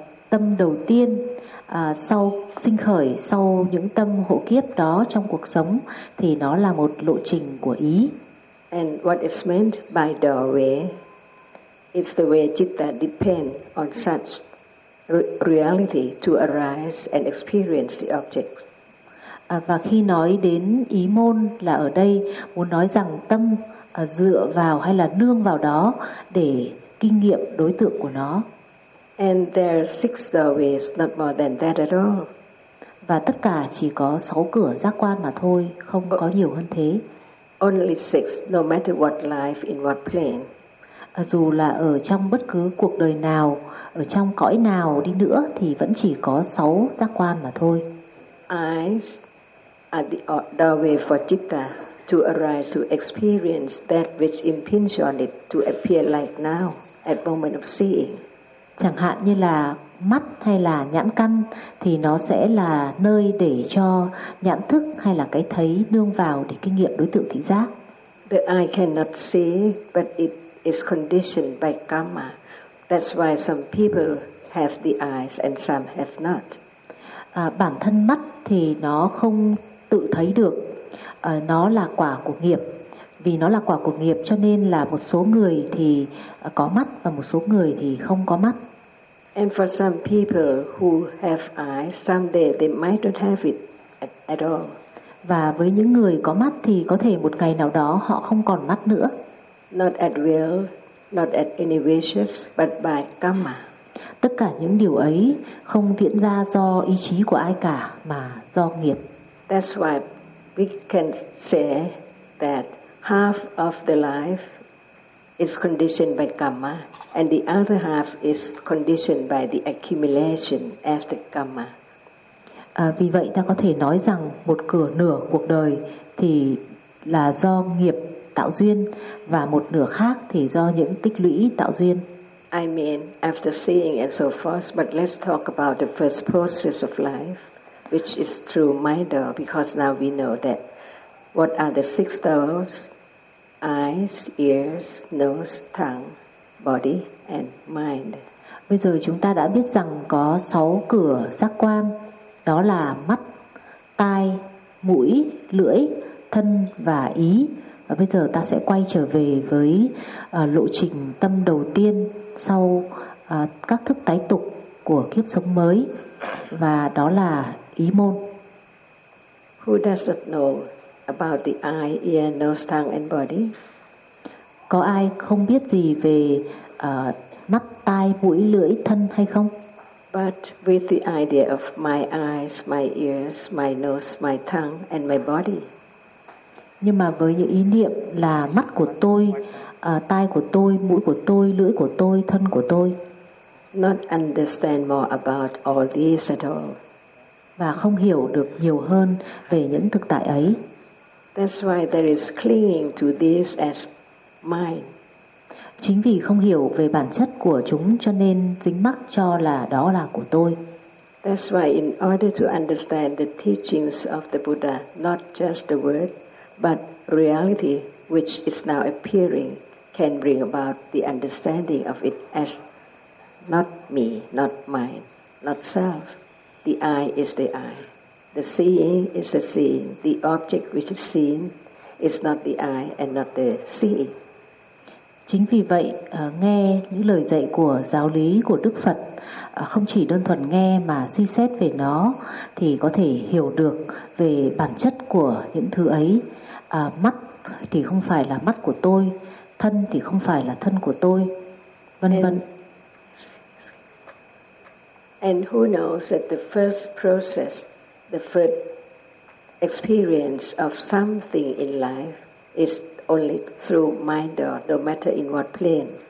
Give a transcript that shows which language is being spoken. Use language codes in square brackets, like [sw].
[vi] Tâm đầu tiên sau sinh khởi sau những tâm hộ kiếp đó trong cuộc sống thì nó là một lộ trình của ý. [en] And what is meant by doorway? It's the way citta depend on such reality to arise and experience the object. [vi] Và khi nói đến ý môn là ở đây muốn nói rằng tâm dựa vào hay là nương vào đó để kinh nghiệm đối tượng của nó. [en] And there are 6 doorways, not more than that at all. [vi] Và tất cả chỉ có 6 cửa giác quan mà thôi, không có nhiều hơn thế. [en] Only 6, no matter what life, in what plane. [vi] Dù là ở trong bất cứ cuộc đời nào, ở trong cõi nào đi nữa thì vẫn chỉ có 6 giác quan mà thôi. [en] Eyes are the doorway for citta to arise to experience that which impinges on it to appear like now at moment of seeing. [vi] Chẳng hạn như là mắt hay là nhãn căn thì nó sẽ là nơi để cho nhãn thức hay là cái thấy nương vào để kinh nghiệm đối tượng thị giác. [en] The eye cannot see but it is conditioned by karma. That's why some people have the eyes and some have not. [vi] Bản thân mắt thì nó không tự thấy được. Nó là quả của nghiệp. Vì nó là quả của nghiệp cho nên là một số người thì có mắt và một số người thì không có mắt. [en] And for some people who have eyes, someday they might not have it at all. [vi] Và với những người có mắt thì có thể một ngày nào đó họ không còn mắt nữa. [en] Not at will, not at any wishes, but by karma. [vi] Tất cả những điều ấy không diễn ra do ý chí của ai cả mà do nghiệp. [en] That's why we can say that half of the life is conditioned by karma, and the other half is conditioned by the accumulation after karma. [vi] Vì vậy ta có thể nói rằng một cửa nửa cuộc đời thì là do nghiệp tạo duyên và một nửa khác thì do những tích lũy tạo duyên. [en] I mean, after seeing and so forth, but let's talk about the first process of life, which is through mind-o, because now we know that what are the six doors? Eyes, ears, nose, tongue, body, and mind. [vi] Bây giờ chúng ta đã biết rằng có sáu cửa giác quan, đó là mắt, tai, mũi, lưỡi, thân và ý. Và bây giờ ta sẽ quay trở về với lộ trình tâm đầu tiên sau các thức tái tục của kiếp sống mới, và đó là ý môn. [en] Who doesn't know about the eye, ear, nose, tongue, and body? [vi] Có ai không biết gì về mắt, tai, mũi, lưỡi, thân hay không? [en] But with the idea of my eyes, my ears, my nose, my tongue, and my body. [vi] Nhưng mà với những ý niệm là mắt của tôi, tai của tôi, mũi của tôi, lưỡi của tôi, thân của tôi. [en] Not understand more about all these at all. [vi] Và không hiểu được nhiều hơn về những thực tại ấy. [en] That's why there is clinging to this as mine. [vi] Chính vì không hiểu về bản chất của chúng cho nên dính mắc cho là đó là của tôi. [en] That's why in order to understand the teachings of the Buddha, not just the word, but reality which is now appearing, can bring about the understanding of it as not me, not mine, not self. The eye is the eye. The seeing is the seeing. The object which is seen is not the eye and not the seeing. [vi] Chính vì vậy, nghe những lời dạy của giáo lý của Đức Phật, không chỉ đơn thuần nghe mà suy xét về nó, thì có thể hiểu được về bản chất của những thứ ấy. Mắt thì không phải là mắt của tôi, thân thì không phải là thân của tôi, vân vân. [en] And who knows that the first process, the first experience of something in life is only through mind, or no matter in what plane.